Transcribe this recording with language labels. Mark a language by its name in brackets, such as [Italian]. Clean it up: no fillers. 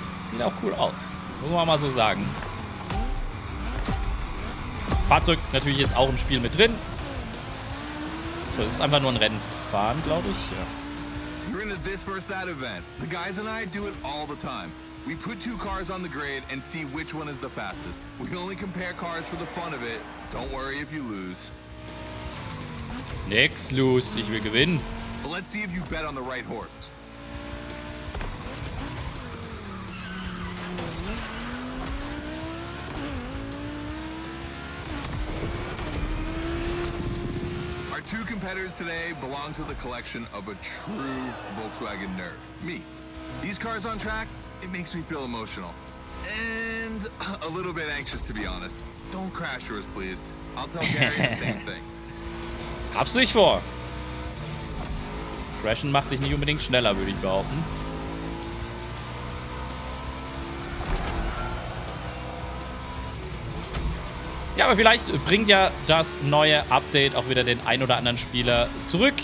[German] Sieht auch cool aus. Muss man mal so sagen. Fahrzeug natürlich jetzt auch im Spiel mit drin. So, es ist einfach nur ein Rennfahren, glaube ich. Ja. [English] You're in the This versus That event. The guys and I do it all the time. We put 2 cars on the grid and see which one is the fastest. We only compare cars for the fun of it. Don't worry if you lose. [German] Nix los, ich will gewinnen. [English] But let's see if you bet on the right horse. Our 2 competitors today belong to the collection of a true Volkswagen nerd, me. These cars on track, it makes me feel emotional. And a little bit anxious, to be honest. Don't crash yours, please. I'll tell Gary the same thing. [German] Hab's nicht vor. Crashen macht dich nicht unbedingt schneller, würde ich behaupten. Ja, aber vielleicht bringt ja das neue Update auch wieder den ein oder anderen Spieler zurück.